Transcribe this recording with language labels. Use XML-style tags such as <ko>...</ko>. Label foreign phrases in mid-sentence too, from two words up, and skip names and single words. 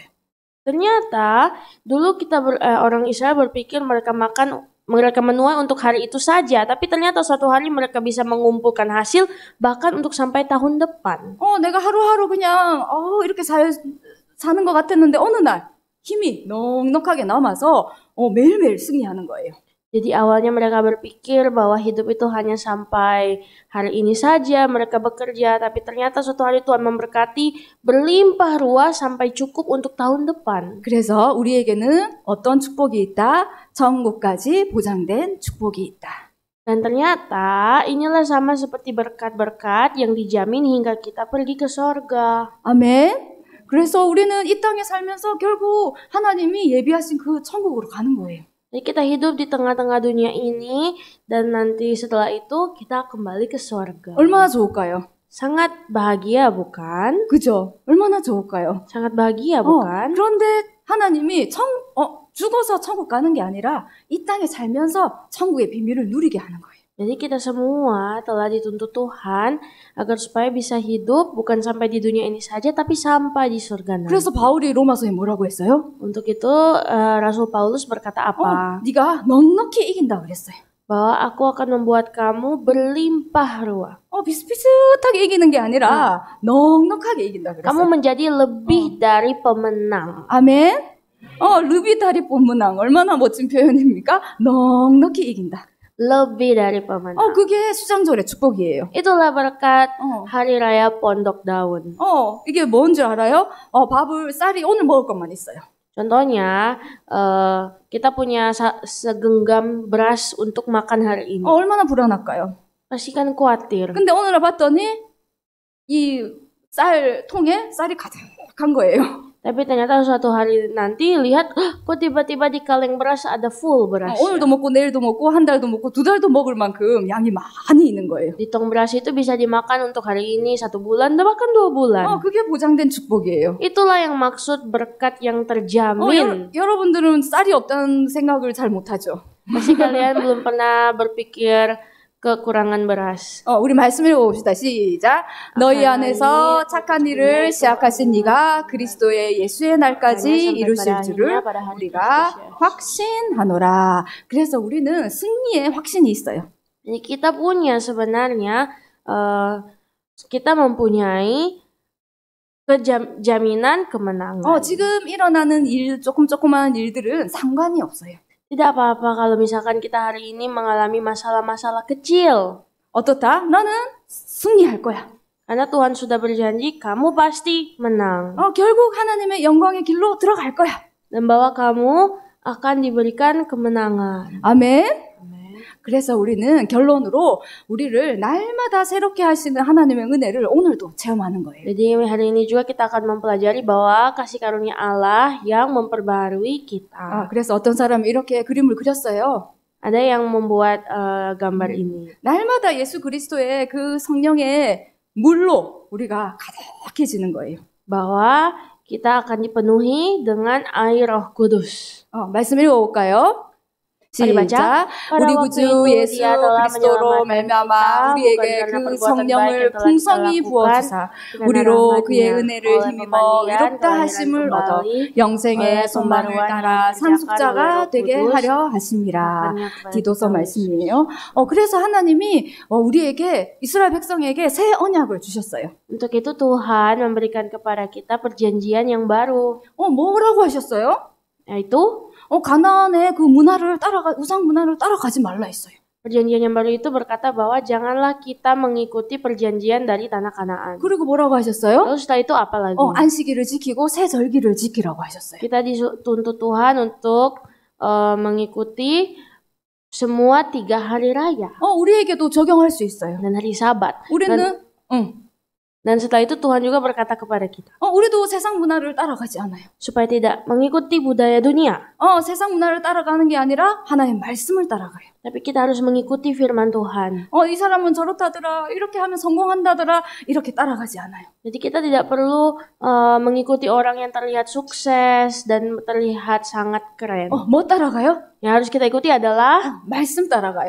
<id>Ternyata dulu orang Israel berpikir mereka menuai untuk hari itu saja, tapi ternyata suatu hari mereka bisa mengumpulkan hasil bahkan untuk sampai tahun depan.</id> <ko>내가 하루하루 그냥 이렇게 사는 것 같았는데 어느 날 힘이 넉넉하게 남아서 매일매일 승리하는 거예요.</ko> <id>Jadi awalnya mereka berpikir bahwa hidup itu hanya sampai hari ini saja mereka bekerja, tapi ternyata suatu hari Tuhan memberkati berlimpah ruah sampai cukup untuk tahun depan.</id> <ko>그래서 우리에게는 어떤 축복이 있다? 천국까지 보장된 축복이 있다.</ko> <id>Dan ternyata inilah sama seperti berkat-berkat yang dijamin hingga kita pergi ke sorga.</id> <ko>아멘. 그래서 우리는 이 땅에 살면서 결국 하나님이 예비하신 그 천국으로 가는 거예요.</ko> <id>Jadi kita hidup di tengah-tengah dunia ini dan nanti setelah itu kita kembali ke sorga.</id> <ko>얼마나 좋을까요?</ko> <id>Sangat bahagia bukan?</id> <ko>그죠? 얼마나 좋을까요?</ko> <id>Sangat bahagia bukan?</id> <ko>그런데 하나님이 죽어서 천국 가는 게 아니라 이 땅에 살면서 천국의 비밀을 누리게 하는 거예요.</ko> <id>Jadi kita semua telah dituntut Tuhan agar supaya bisa hidup bukan sampai di dunia ini saja tapi sampai di surga nanti.</id> <ko>그래서 바울이 로마서에 뭐라고 했어요?</ko> <id>Untuk itu Rasul Paulus berkata apa?</id> <ko>네가 넉넉히 이긴다 그랬어요.</ko> <id>Bahwa aku akan membuat kamu berlimpah ruah.</id> <ko>비슷비슷하게 이기는 게 아니라 넉넉하게 이긴다 그랬어요.</ko> <id>Kamu menjadi lebih dari pemenang.</id> <ko>아멘.</ko> <id>lebih dari pemenang</id> <ko>얼마나 멋진 표현입니까? 넉넉히 이긴다.</ko> <id>Lebih dari pemenang.</id> <ko>그게 수장절의 축복이에요.</ko> <id>Itulah berkat hari raya pondok daun.</id> <ko>이게 뭔 줄 알아요? 쌀이 오늘 먹을 것만 있어요.</ko> <id>Contohnya, kita punya segenggam beras untuk makan hari ini.</id> <ko>얼마나 불안할까요?</ko> <id>Pasti kan khawatir.</id> <ko>근데 오늘 봤더니 이 쌀 통에 쌀이 가득한 거예요.</ko> <id>Tapi ternyata suatu hari nanti lihat, kok tiba-tiba di kaleng beras ada full beras.</id> <ko>오늘도 먹고 내일도 먹고 한 달도 먹고 두 달도 먹을 만큼 양이 많이 있는 거예요.</ko> <id>Di tong beras itu bisa dimakan untuk hari ini 1 bulan, bahkan 2 bulan.</id> <ko>그게 보장된 축복이에요.</ko> <id>Itulah yang maksud berkat yang terjamin.</id> <ko>여러분들은 쌀이 없다는 생각을 잘 못하죠.</ko> <id>Pasti kalian belum pernah berpikir kekurangan beras.</id> <ko>우리 말씀 읽어봅시다. 시작. 너희 안에서 착한 일을 시작하신 이가 그리스도의 예수의 날까지 이루실 줄을 우리가 확신하노라. 그래서 우리는 승리의 확신이 있어요.</ko> <id>Jadi kita punya sebenarnya kita mempunyai jaminan kemenangan.</id> <ko>지금 일어나는 조그마한 일들은 상관이 없어요.</ko> <id>Tidak apa-apa kalau misalkan kita hari ini mengalami masalah-masalah kecil.</id> <ko>어떻다? 나는 승리할 거야.</ko> <id>Karena Tuhan sudah berjanji, kamu pasti menang.</id> <ko>결국 하나님의 영광의 길로 들어갈 거야.</ko> <id>Dan bahwa kamu akan diberikan kemenangan.</id> <ko>아멘. 그래서 우리는 결론으로 우리를 날마다 새롭게 하시는 하나님의 은혜를 오늘도 체험하는 거예요.</ko> <id>Jadi hari ini juga kita akan mempelajari bahwa kasih karunia Allah yang memperbarui kita.</id> <ko>그래서 어떤 사람이 이렇게 그림을 그렸어요.</ko> <id>Ada yang membuat gambar ini.</id> <ko>날마다 예수 그리스도의 그 성령의 물로 우리가 가득해지는 거예요.</ko> <id>Bahwa kita akan dipenuhi dengan air Roh Kudus.</id> <ko>말씀 읽어볼까요? 시작. 우리 구주 예수 그리스도로 말미암아 우리에게 그 성령을 풍성히 부어주사 우리로 그의 은혜를 힘입어 의롭다 하심을 얻어 영생의 소망을 따라 상속자가 되게 하려 하심이라. 디도서 말씀이에요. 그래서 하나님이 우리에게 이스라엘 백성에게 새 언약을 주셨어요.</ko> <id>Untuk itu Tuhan memberikan kepada kita perjanjian yang baru.</id> <ko>뭐라고 하셨어요?</ko> <id>Yaitu</id> <ko>가나안의 그 우상 문화를 따라가지 말라 했어요.</ko> <id>Perjanjian yang baru itu berkata bahwa janganlah kita mengikuti perjanjian dari tanah Kanaan.</id> <ko>그리고 뭐라고 하셨어요?</ko> <id>Lalu setelah itu apa lagi?</id> <ko>안식일을 지키고 새 절기를 지키라고 하셨어요.</ko> <id>Kita dituntut Tuhan untuk mengikuti semua 3 hari raya</id> <ko>우리에게도 적용할 수 있어요.</ko> <id>dan hari Sabat.</id> <ko>우리는</ko> <id>Dan setelah itu Tuhan juga berkata kepada kita</id> <ko>우리도 세상 문화를 따라가지 않아요.</ko> <id>supaya tidak mengikuti budaya dunia.</id> <ko>세상 문화를 따라가는 게 아니라 하나님의 말씀을 따라가요.</ko> <id>Tapi kita harus mengikuti firman Tuhan.</id> <ko>이 사람은 저렇다더라, 이렇게 하면 성공한다더라, 이렇게 따라가지 않아요.</ko> <id>Jadi kita tidak perlu mengikuti orang yang terlihat sukses dan terlihat sangat keren.</id> <ko>뭐 따라가요?</ko> <id>Yang harus kita ikuti adalah</id> <ko>말씀 따라가요.</ko>